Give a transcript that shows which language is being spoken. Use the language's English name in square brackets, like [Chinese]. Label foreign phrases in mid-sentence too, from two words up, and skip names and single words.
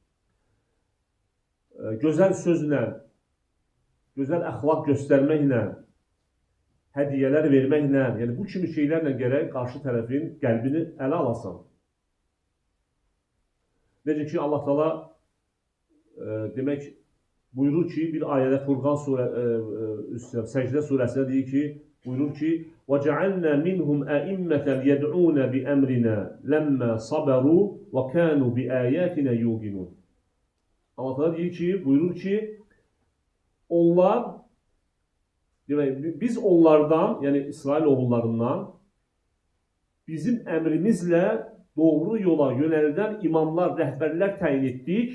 [Azerbaijani] Gözəl sözlə, gözəl əxlaq göstərməklə, hədiyyələr verməklə, yəni bu kimi şeylərlə gərək qarşı tərəfin qəlbini ələ alasan. Necə ki, Allah Taala demək buyurur ki, bir ayədə Furqan Səcdə surəsində deyir ki, buyurur ki, [Arabic] وَجَعَلْنَا مِنْهُمْ أَئِمَّةً يَدْعُونَ بِأَمْرِنَا لَمَّا صَبَرُوا وَكَانُوا بِآيَاتِنَا يُوقِنُونَ. [Azerbaijani] Allah Taala deyir ki, buyurur ki, onlar, biz onlardan, yəni İsrail oğullarından bizim əmrimizlə doğru yola yönəldən imamlar, rəhbərlər təyin etdik.